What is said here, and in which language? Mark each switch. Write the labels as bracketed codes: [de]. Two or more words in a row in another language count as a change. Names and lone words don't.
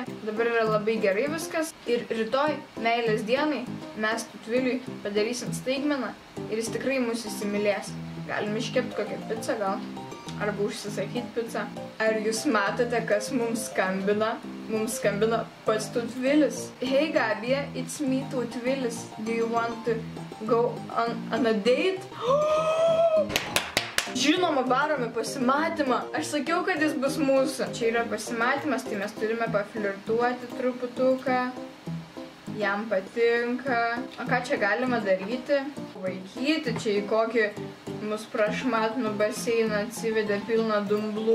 [lt] Dabar yra labai gerai viskas. Ir rytoj meilės dienai mes Tautviliui padarysim staigmeną ir jis tikrai mus įsimylės. Galim iškepti kokią pizzą gal, arba užsisakyti pizzą. Ar jūs matote, kas mums skambina? Mums skambina pats Tautvilis. [en] Hey Gabija, it's me Tautvilis. Do you want to go on a date? [lt] Žinoma, varom į pasimatymą. Aš sakiau, kad jis bus mūsų. Čia yra pasimatymas, tai mes turime paflirtuoti truputuką. Jam patinka. O ką čia galima daryti? Vaikyti čia į kokį mus prašmatnų baseiną atsivedė pilną dumblų.